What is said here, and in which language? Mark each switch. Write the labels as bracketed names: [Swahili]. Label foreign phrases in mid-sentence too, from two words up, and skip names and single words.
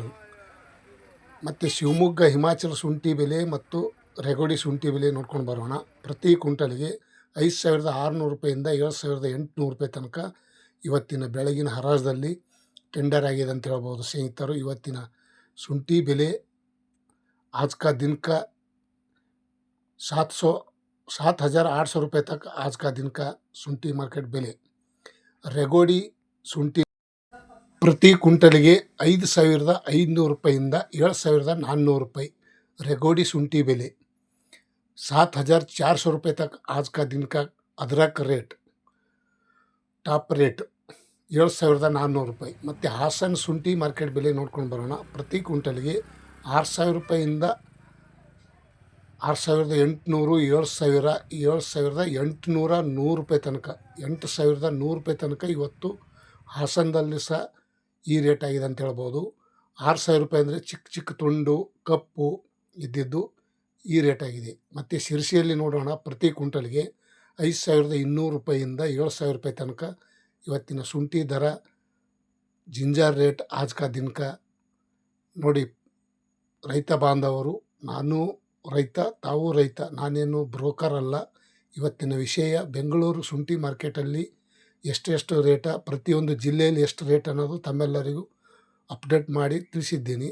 [Kannada] ಮತ್ತು ಶಿವಮೊಗ್ಗ ಹಿಮಾಚಲ ಶುಂಠಿ ಬೆಲೆ ಮತ್ತು ರೆಗೋಡಿ ಶುಂಠಿ ಬೆಲೆ ನೋಡ್ಕೊಂಡು ಬರೋಣ. ಪ್ರತಿ ಕ್ವಿಂಟಲ್ಗೆ 5,600 ರೂಪಾಯಿಂದ 7,800 ರೂಪಾಯಿ ತನಕ ಇವತ್ತಿನ ಬೆಳಗಿನ ಹರಾಜದಲ್ಲಿ ಟೆಂಡರ್ ಆಗಿದೆ ಅಂತ ಹೇಳ್ಬೋದು ಸ್ನೇಹಿತರು. ಇವತ್ತಿನ ಶುಂಠಿ ಬೆಲೆ [Hindi] आज का दिन का 7,800 रुपये तक आज का दिन का [Kannada] ಶುಂಠಿ ಮಾರ್ಕೆಟ್ ಬೆಲೆ. ರೆಗೋಡಿ ಶುಂಠಿ ಪ್ರತಿ ಕ್ವಿಂಟಲ್ಗೆ 5,500 ರೂಪಾಯಿಂದ 7,400 ರೂಪಾಯಿ रेगोडी ಶುಂಠಿ ಬೆಲೆ. [Hindi] 7,400 रुपये तक आज का दिन का अदरक रेट [English] top rate [Hindi] 7,400 ರೂಪಾಯಿ. [Kannada] ಮತ್ತು ಹಾಸನ ಶುಂಠಿ ಮಾರ್ಕೆಟ್ ಬೆಲೆ ನೋಡ್ಕೊಂಡು ಬರೋಣ. ಪ್ರತಿ ಕ್ವಿಂಟಲ್ಗೆ 6,000 ರೂಪಾಯಿಂದ 6,800, 7,000, 7,800 ರೂಪಾಯಿ ತನಕ 8,100 ರೂಪಾಯಿ ತನಕ ಇವತ್ತು ಹಾಸನದಲ್ಲಿ ಸಹ ಈ ರೇಟ್ ಆಗಿದೆ ಅಂತ ಹೇಳ್ಬೋದು. 6,000 ರೂಪಾಯಿ ಅಂದರೆ ಚಿಕ್ಕ ಚಿಕ್ಕ ತುಂಡು ಕಪ್ಪು ಇದ್ದಿದ್ದು ಈ ರೇಟ್ ಆಗಿದೆ. ಮತ್ತು ಶಿರಸಿಯಲ್ಲಿ ನೋಡೋಣ, ಪ್ರತಿ ಕ್ವಿಂಟಲ್ಗೆ 5,200 ರೂಪಾಯಿಂದ 7,000 ರೂಪಾಯಿ ತನಕ ಇವತ್ತಿನ ಶುಂಠಿ ದರ [English] ginger rate [Hindi] आज का दिन का. [Kannada] ನೋಡಿ ರೈತ ಬಾಂಧವರು, ನಾನು ರೈತ, ತಾವು ರೈತ, ನಾನೇನು ಬ್ರೋಕರ್ ಅಲ್ಲ. ಇವತ್ತಿನ ವಿಷಯ ಬೆಂಗಳೂರು ಶುಂಠಿ ಮಾರ್ಕೆಟಲ್ಲಿ ಎಷ್ಟು ರೇಟ, ಪ್ರತಿಯೊಂದು ಜಿಲ್ಲೆಯಲ್ಲಿ ಎಷ್ಟು ರೇಟ್ ಅನ್ನೋದು ತಮ್ಮೆಲ್ಲರಿಗೂ ಅಪ್ಡೇಟ್ ಮಾಡಿ ತಿಳಿಸಿದ್ದೀನಿ.